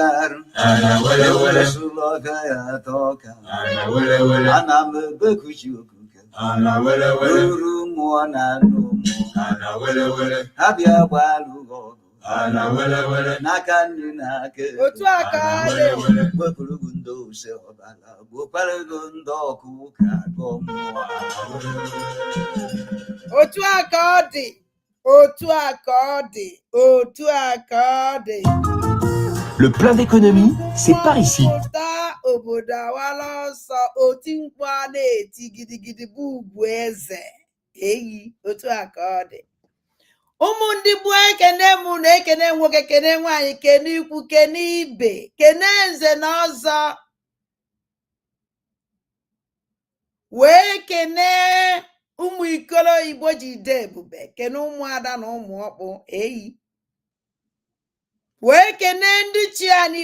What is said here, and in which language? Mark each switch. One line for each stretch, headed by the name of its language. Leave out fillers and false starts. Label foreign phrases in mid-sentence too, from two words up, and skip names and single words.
Igbo: arụ esụlọ ọka ya atọ ọka ana m ebekuchi okuke ruru mmụọ na anụ mmụọ ha bịa gbalụ ọgụ n'aka nri na aka wepụrụ ndị ose ọbara gboparego ndị ọkụ ụka agọ mmụọ otu aka ọ dị
French: Le plein d'économie, c'est par ici.
Igbo: Obodo awala ọsọ oti mkpu a na-eti gidigidi bụ ugwu eze eyi otu aka ọ dị ụmụ ndị gbuo ekene mụ na ekene nwoke kene nwaanyị kene ikwu kene ibe kene nze na ọzọ wee kene ụmụ ikolo Igbo ji dee ebube kene ụmụada na ụmụ ọkpụ eyi wee kene ndị chi anyị